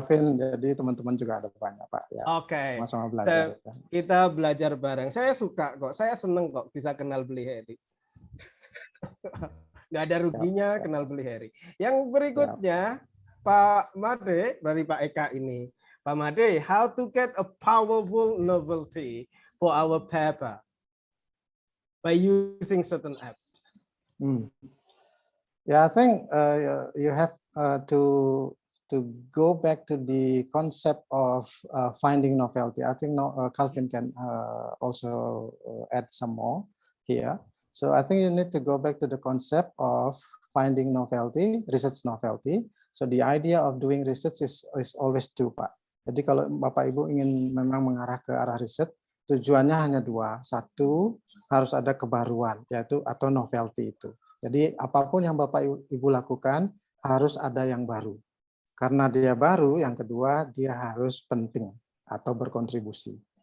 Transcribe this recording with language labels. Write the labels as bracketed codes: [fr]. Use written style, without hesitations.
[id] Pak Vin, jadi teman-teman juga ada banyak Pak ya. Oke. Sama-sama belajar. So, kita belajar bareng. Saya suka kok, saya seneng kok bisa kenal Beli Hery. Nggak ada ruginya kenal Beli Hery. Yang berikutnya Pak Made dari Pak Eka ini. [en] Pak Made, how to get a powerful novelty for our paper by using certain apps? Yeah, I think you have to go back to the concept of finding novelty. I think Calvin can also add some more here. So I think you need to go back to the concept of finding novelty, research novelty. So the idea of doing research is always two, Pak. [id] Jadi kalau Bapak Ibu ingin memang mengarah ke arah riset, tujuannya hanya dua. Satu, harus ada kebaruan, yaitu atau novelty itu. Jadi apapun yang Bapak Ibu lakukan harus ada yang baru. Karena dia baru, yang kedua dia harus penting atau berkontribusi.